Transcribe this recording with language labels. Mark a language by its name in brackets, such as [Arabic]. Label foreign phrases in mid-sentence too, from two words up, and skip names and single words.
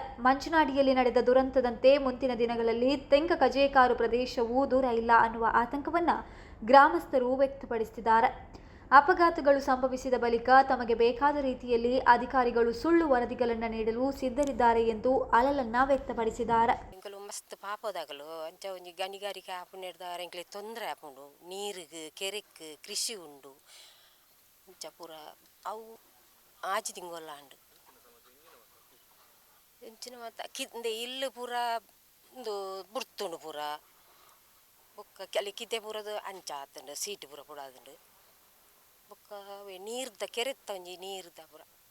[Kannada] ಮಂಚನಾಡಿಯಲ್ಲಿ ನಡೆದ ದುರಂತದಂತೆ ಮುಂದಿನ ದಿನಗಳಲ್ಲಿ ತೆಂಕ ಕಜೇಕಾರು ಪ್ರದೇಶವೂ ದೂರ ಇಲ್ಲ ಅನ್ನುವ ಆತಂಕವನ್ನ ಗ್ರಾಮಸ್ಥರು ವ್ಯಕ್ತಪಡಿಸುತ್ತಿದ್ದಾರೆ. ಅಪಘಾತಗಳು ಸಂಭವಿಸಿದ ಬಳಿಕ ತಮಗೆ ಬೇಕಾದ ರೀತಿಯಲ್ಲಿ ಅಧಿಕಾರಿಗಳು ಸುಳ್ಳು ವರದಿಗಳನ್ನು ನೀಡಲು ಸಿದ್ಧರಿದ್ದಾರೆ ಎಂದು ಅಳಲನ್ನ ವ್ಯಕ್ತಪಡಿಸಿದ್ದಾರೆ. [Tulu] ಮಸ್ತ್ ಪಾಪದಾಗಲು ಅಂಚ ಒಂಜಿ ಗಣಿಗಾರಿಕೆ ಆಪುನೆಡ್ದಾರ ಎಂಕ್ಲೆ ತೊಂದರೆ ಆಪುಂಡು ನೀರಿಗೆ ಕೆರೆಕ್ ಕೃಷಿ ಉಂಡು ಅಂಚ ಪೂರ ಅವು ಆಜಿ ತಿಂಗೊಲ್ಲಾಂಡು ಎಂಚಿನ ಮಾತ ಕಿಂದೆ ಇಲ್ಲು ಪೂರ ಒಂದು ಬುರ್ತುಂಡು ಪೂರ ಬೊಕ್ಕ ಅಲ್ಲಿ ಕಿದೆ ಪೂರದು ಅಂಚ ಆತುಂಡು ಸೀಟ್ ಪೂರ ಪುಡಾದುಂಡು ಬೊಕ್ಕ ಅವೆ ನೀರ್ದ ಕೆರೆತ್ತ ಒಂಜಿ ನೀರ್ದ ಪೂರ